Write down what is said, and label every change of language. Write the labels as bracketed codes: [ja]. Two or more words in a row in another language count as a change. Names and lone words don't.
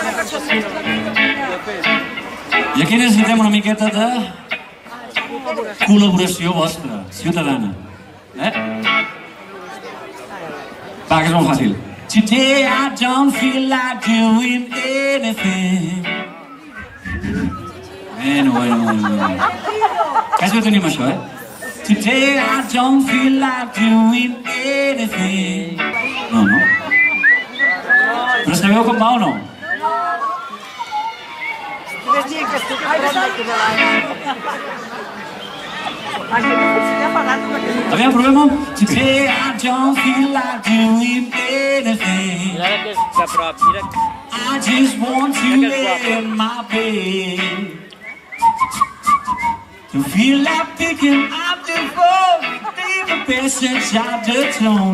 [ca] I aquí necessitem una miqueta de col·laboració vostra, ciutadana. Va, que és molt fàcil. [en] Today I don't feel like doing anything. [ca] Bueno. Quasi ho tenim això, [en] Today I don't feel like doing anything. [ca] No. Però sabeu com va o no? Aviam, provem-ho. [en] Today I don't feel like doing anything. I just want to lay in my bed. To feel like picking up the phone, leave a message out the tone.